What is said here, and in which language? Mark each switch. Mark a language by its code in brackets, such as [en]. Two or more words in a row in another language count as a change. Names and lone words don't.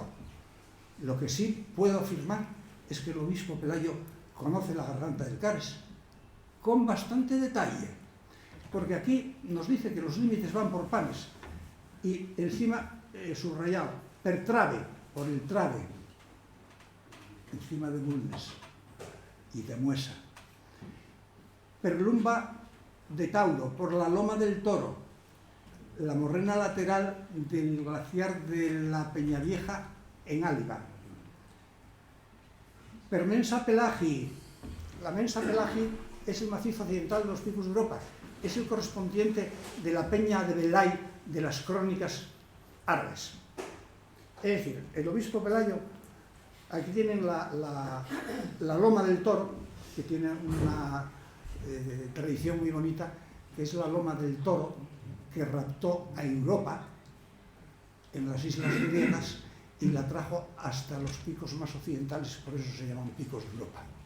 [es] Lo que sí puedo afirmar es que el obispo Pelayo conoce la garganta del Cares con bastante detalle, porque aquí nos dice que los límites van por panes y encima subrayado, [la] per trave, [es] por el trave, encima de Bulnes y de Muesa, [la] per lumba de Tauro, [es] por la loma del Toro, la morrena lateral del glaciar de la Peñavieja en Áliga, [la] per mensa Pelagi, [es] la mensa Pelagi es el macizo occidental de los Picos de Europa, es el correspondiente de la peña de Belay de las crónicas árabes. Es decir, el obispo Pelayo, aquí tienen la loma del Toro, que tiene una tradición muy bonita, que es la loma del Toro que raptó a Europa en las islas griegas y la trajo hasta los picos más occidentales, por eso se llaman picos de Europa.